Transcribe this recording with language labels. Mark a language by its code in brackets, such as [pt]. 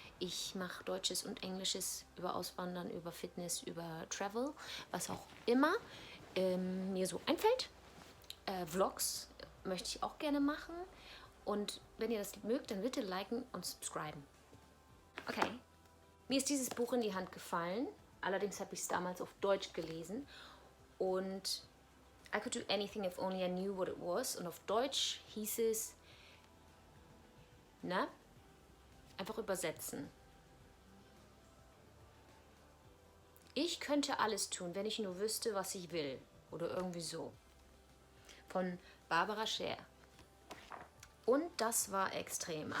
[de] Ich mache Deutsches und Englisches über Auswandern, über Fitness, über Travel, was auch immer mir so einfällt. Vlogs möchte ich auch gerne machen Und wenn ihr das mögt, dann bitte liken und subscriben. Okay, mir ist dieses Buch in die Hand gefallen. Allerdings habe ich es damals auf Deutsch gelesen. Und [en] I could do anything if only I knew what it was. [de] Und auf Deutsch hieß es, na, einfach übersetzen. Ich könnte alles tun, wenn ich nur wüsste, was ich will. Oder irgendwie so. Von Barbara Scher. Und das war extrem.